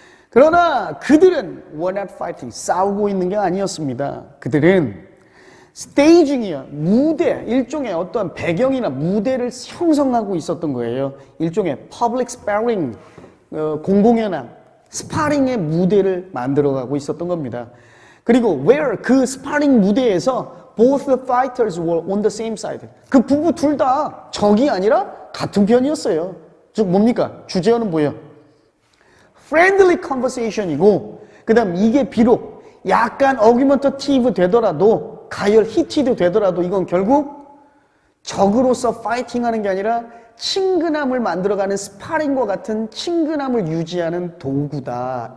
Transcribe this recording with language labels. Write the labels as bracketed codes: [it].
[ko] 그러나 그들은 [en] were not fighting, [ko] 싸우고 있는 게 아니었습니다. 그들은 스테이징이요, 무대, 일종의 어떤 배경이나 무대를 형성하고 있었던 거예요. 일종의 [en] public sparring, [ko] 공공연한 스파링의 무대를 만들어가고 있었던 겁니다. 그리고 [en] where, [ko] 그 스파링 무대에서 [en] both the fighters were on the same side. [ko] 그 부부 둘 다 적이 아니라 같은 편이었어요. 즉 뭡니까? 주제어는 뭐예요? [en] friendly conversation [ko] 이고, 그 다음 이게 비록 약간 argumentative 되더라도, heated 되더라도 이건 결국 적으로서 파이팅하는 게 아니라 친근함을 만들어가는 스파링과 같은 친근함을 유지하는 도구다.